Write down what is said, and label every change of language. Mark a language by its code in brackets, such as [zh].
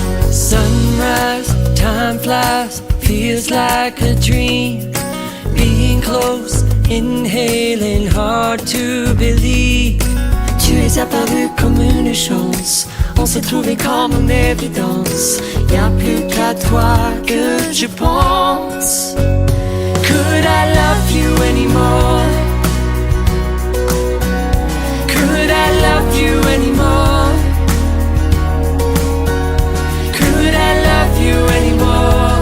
[en] Sunrise, time flies, feels like a dream. Being close, inhaling, hard to believe. [fr] Tu es apparu comme une chance, on s'est trouvé comme une évidence. Y'a plus qu'à toi que je pense. [en] Could I love you anymore? Could I love you anymore? Could I love you anymore?